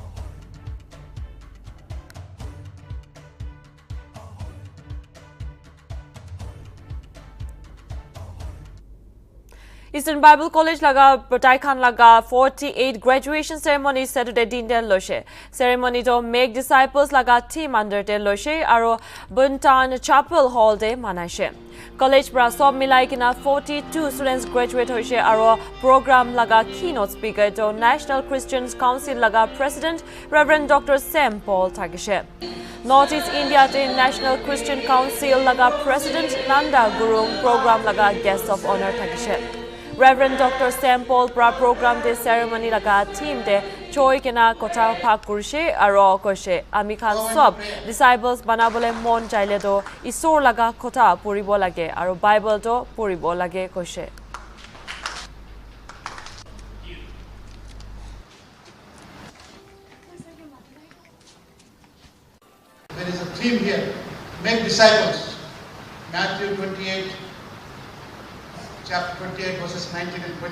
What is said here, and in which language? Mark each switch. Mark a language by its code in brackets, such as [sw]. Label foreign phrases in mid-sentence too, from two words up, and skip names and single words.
[nag] Eastern Bible College laga Taikan laga 48 [en] graduation ceremony [nag] Saturday din del loshe. Ceremony to [en] make disciples [nag] laga team under del loshe aro Buntan Chapel Hall de manaishe. College pra sob milai kina 42 [en] students graduate [nag] hoise aro program laga [en] keynote speaker [nag] to National Christian Council laga President Reverend Dr. Sam Paul Takishe. Northeast India te National Christian Council laga President Nanda Gurung program laga [en] guest of honor [nag] Takishe. Reverend Dr. Sam Paul pra program de ceremony laga team de choi kena kota pak kurshe aro koshe ami khan sob disciples banabole mon chaile do isor laga kota puribo lage aro Bible do puribo lage koshe. [en] There is a theme here, make disciples. Matthew 28, chapter 28, verses 19 and 20.